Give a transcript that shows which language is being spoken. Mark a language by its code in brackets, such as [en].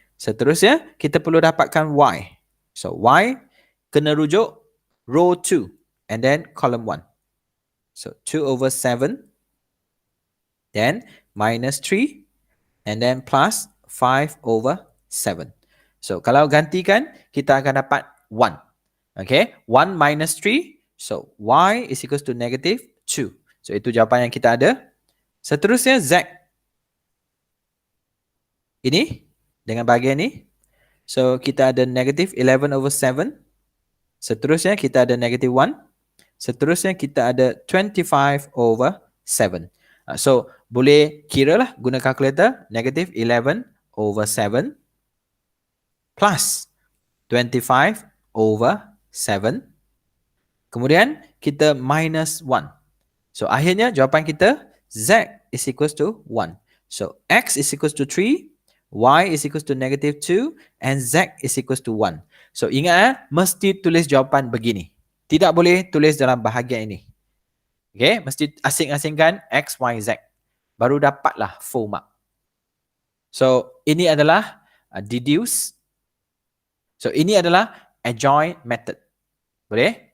[ms] Seterusnya kita perlu dapatkan Y. So Y kena rujuk row 2 and then column 1. [en] So 2 over 7, then minus 3 and then plus 5 over 7. [ms] So kalau gantikan kita akan dapat 1. [en] Okay, 1 minus 3. So Y is equals to negative 2. [ms] So itu jawapan yang kita ada. Seterusnya Z. Ini dengan bahagian ni. So kita ada negative 11 over 7. Seterusnya kita ada negative 1. Seterusnya kita ada 25 over 7. So boleh kira lah guna calculator. [en] Negative 11 over 7 plus 25 over 7. [ms] Kemudian kita minus 1. So akhirnya jawapan kita Z is equals to 1. [en] So X is equals to 3, Y is equals to negative 2 and Z is equals to 1. [ms] So ingat mesti tulis jawapan begini. Tidak boleh tulis dalam bahagian ini. Okay, mesti asing-asingkan X, Y, Z. Baru dapatlah full mark. So ini adalah deduce. So ini adalah adjoint method. Boleh?